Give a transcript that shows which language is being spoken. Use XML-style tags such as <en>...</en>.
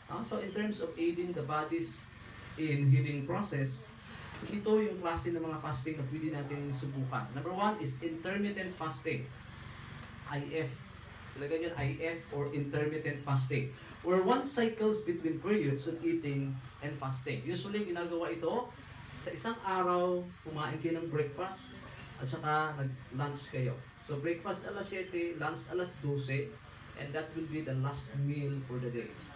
<en>So in terms of aiding the body's in healing process,</en> <tl>ito yung klase ng mga fasting na pwede natin subukan.</tl> <en>Number 1 is intermittent fasting. IF.</en> <tl>Ilagay yun</tl> <en>IF or intermittent fasting. Where one cycles between periods of eating and fasting. Usually,</en> <tl>ginagawa ito sa isang araw, kumain kayo ng breakfast at saka nag-lunch kayo.</tl> <en>So, breakfast alas 7, lunch alas 12, and that will be the last meal for the day.</en>